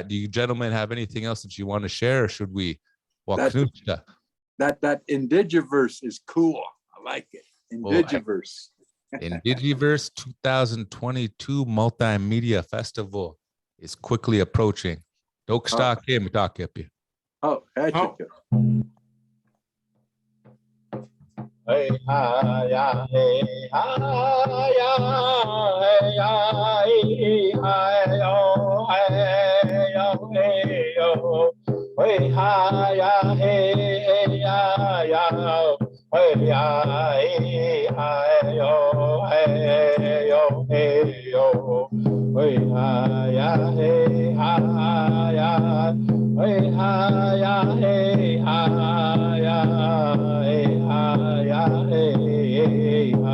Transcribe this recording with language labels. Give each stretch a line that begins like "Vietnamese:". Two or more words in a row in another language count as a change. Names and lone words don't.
English: Do you gentlemen have anything else that you want to share, or should we walk through stuff? That Indigiverse is cool. I like it. Indigiverse. Indigiverse 2022 Multimedia Festival is quickly approaching. Oh, hey ha ya hey ha ya hey ya hey yo hey yo hey yo hey ha ya hey ya ya hey ya hey yo hey yo hey yo hey ha ya hey ha ya hey ha ya hey ha ya hey ha ya hey